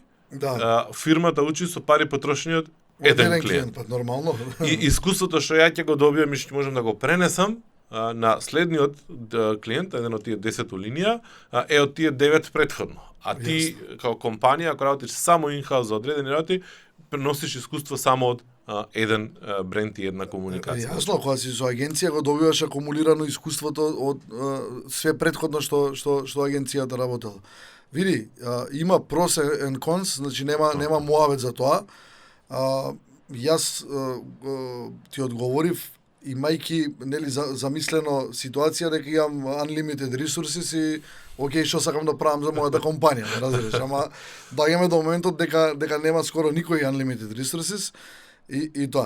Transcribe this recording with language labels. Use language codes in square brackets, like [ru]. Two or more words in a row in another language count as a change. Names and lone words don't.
[mk] Да. Фирмата учи со пари потрошени од еден клиент. Па нормално. И искуството што ја ќе го добиам и што можам да го пренесам на следниот клиент, еден од тие 10 линија, е од тие 9 претходно. А ти као компанија, ако работиш само in-house за одредени работи, преносиш искуство само од еден бренд и една комуникација. Јасно, кога си со агенција го добиваш акумулирано искуството од све претходно што агенцијата работела. Види, има [en] pros and cons, [mk] значи нема муавет за тоа. Јас ти одговорив имајќи нели замислено ситуација дека имам [en] unlimited resources [mk] и окей, што сакам да правам за мојата компанија, не разбираш, ама доаѓаме до моментот дека нема скоро никој [en] unlimited resources [mk] и тоа.